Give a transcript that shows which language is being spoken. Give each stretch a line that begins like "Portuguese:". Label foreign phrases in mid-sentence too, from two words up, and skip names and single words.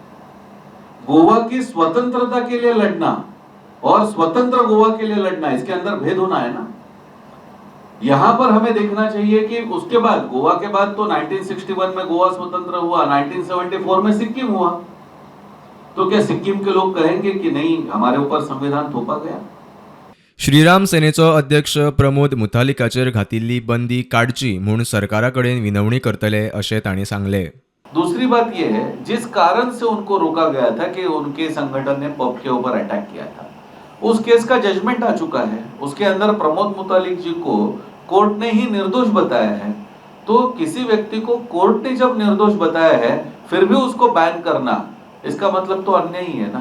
Hindi: गोवा की स्वतंत्रता के लिए लड़ना और स्वतंत्र गोवा के लिए लड़ना, इसके अंदर भेद होना है ना। यहां पर हमें देखना चाहिए कि उसके बाद, गोवा के बाद तो 1961 में गोवा स्वतंत्र हुआ, 1974 में सिक्किम हुआ। तो क्या सिक्किम के लोग कहेंगे कि नहीं हमारे ऊपर संविधान थोपा गया?
Konkani: श्रीराम सेनेचो अध्यक्ष प्रमोद मुतालिकाचेर घातिल्ली बंदी काडची म्हूण सरकारा कडेन विनवणी करतले अशें तांणी सांगले।
Hindi: दूसरी बात यह है, जिस कारण से उनको रोका गया था कि उनके संगठन ने पब के ऊपर अटैक किया था, उस केस का जजमेंट आ चुका है। उसके अंदर प्रमोद मुतालिक जी को कोर्ट ने ही निर्दोष बताया है। तो किसी व्यक्ति को कोर्ट ने जब निर्दोष बताया है फिर भी उसको बैन करना, इसका मतलब तो अन्याय ही है ना।